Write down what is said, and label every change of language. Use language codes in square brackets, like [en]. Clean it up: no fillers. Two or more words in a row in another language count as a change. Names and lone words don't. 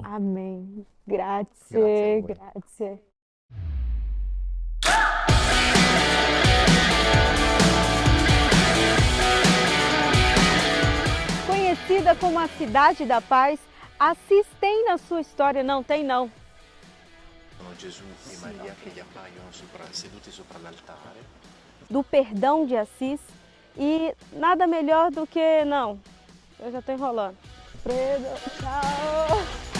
[pt] Amém. [it] Grazie, grazie. [pt] Conhecida como a Cidade da Paz, Assis tem na sua história, não tem não. [it] Gesù e Maria che gli appaiono seduti sopra l'altare. [pt] Do perdão de Assis e nada melhor do que... Não, eu já estou enrolando. Fredo, tchau!